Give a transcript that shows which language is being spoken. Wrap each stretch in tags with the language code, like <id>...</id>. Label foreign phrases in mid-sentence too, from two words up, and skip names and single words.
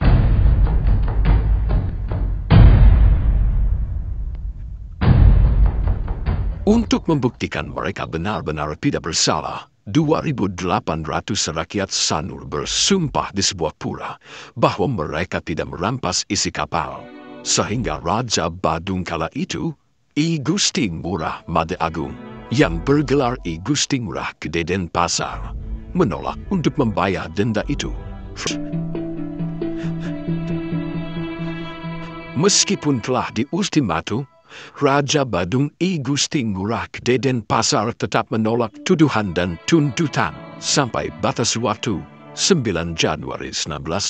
<id>Untuk membuktikan mereka benar-benar tidak bersalah, 2.800 rakyat Sanur bersumpah di sebuah pura bahwa mereka tidak merampas isi kapal. Sehingga Raja Badung kala itu, I Gusti Ngurah Made Agung, yang bergelar I Gusti Ngurah Gede Denpasar, menolak untuk membayar denda itu. Meskipun telah diultimatum, Raja Badung I Gusti Ngurah Gede Denpasar tetap menolak tuduhan dan tuntutan sampai batas waktu 9 Januari 1905.</id>